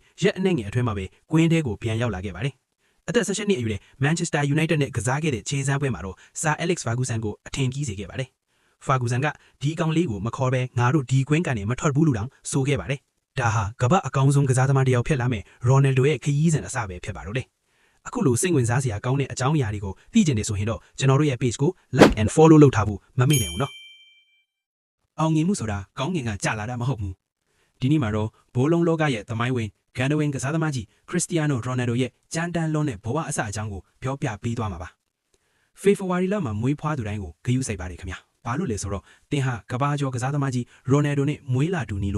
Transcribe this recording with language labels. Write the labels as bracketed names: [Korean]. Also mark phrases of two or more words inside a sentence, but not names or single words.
[Burmese] ရက်အနှဲ့ငယ်အတွင်းမှာပဲကွင်းထဲကိုပြန်ရောက်လာခဲ့ပါတယ်။အသက်18နှစ်အရွယ်မန်ချက်စတာယူနိုက်တက်နဲ့ကစားခဲ့တဲ့ခြေစမ်းပွဲမှာတော့ဆာအဲလက်စ်ဖာဂူဆန်ကိုအထင်ကြီးစေခဲ့ပါတယ်။ဖာဂူဆန်ကဒီကောင်လေးကိုမခေါ်ပဲငါတို့ဒီကွင်းကနေမထွက်ဘူးလို့တောင်ဆိုခဲ့ပါတယ်။ဒါဟာကမ္ဘာအကောင်းဆုံးကစားသမားတစ်ယောက်ဖြစ်လာမယ်ရိုနယ်ဒိုရဲ့ခရီးစဉ်အစပဲဖြစ်ပါတော့တယ်။အခုလိုစိတ်ဝင်စားစရာကောင်းတဲ့အကြောင်းအရာတွေကိုသိကျင်နေဆိုရင်တော့ကျွန်တော်တို့ရဲ့ page ကို [English] like and follow [Burmese] လုပ်ထားဖို့မ မေ့နိုင်ဘူးနော်။အောင်မြင်မှုဆိုတာကောင်းငင်ကကြာလာတာမဟုတ်ဘူး။ဒီနေ့မှာတော့ဘိုးလုံးလောကရဲ့သမိုင်းဝင်ဂန်ဒဝင်ကစားသမားကြီးခရစ္စတီယာနိုရိုနယ်ဒိုရဲ့ကြမ်းတမ်းလွန်းတဲ့ဘဝအစအကြောင်းကိုပြောပြပေးသွားမှာပါ။ဖေဖော်ဝါရီလမှာမွေးဖွားသူတိုင်းကိုဂရုစိုက်ပါတယ်ခင်ဗျာ။ဘာလို့လဲဆိုတော့တင်ဟာကဘာကျော်ကစားသမားကြီးရိုနယ်ဒိုနဲ့မွေးလာတူနီလို့